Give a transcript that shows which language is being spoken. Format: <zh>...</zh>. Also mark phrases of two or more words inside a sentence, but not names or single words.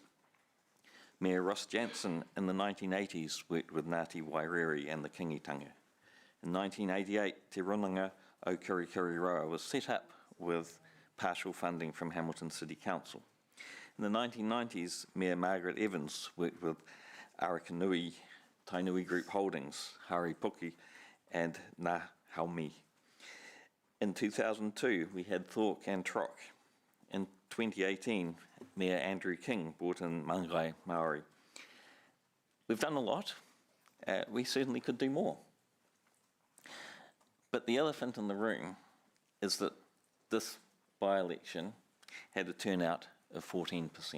<en>Mayor Ross Jansen in the 1980s worked with Ngāti Wairere and the Kingitanga. In 1988, Te Runanga o Kirikiriroa was set up with partial funding from Hamilton City Council. In the 1990s, Mayor Margaret Evans worked with Arakanui Tainui Group Holdings, Hari Puki and Ngā Haumi. In 2002, we had Thork and Trock. In 2018, Mayor Andrew King brought in Mangai Māori. We've done a lot. We certainly could do more. But the elephant in the room is that this by-election had a turnout of 14%.</en>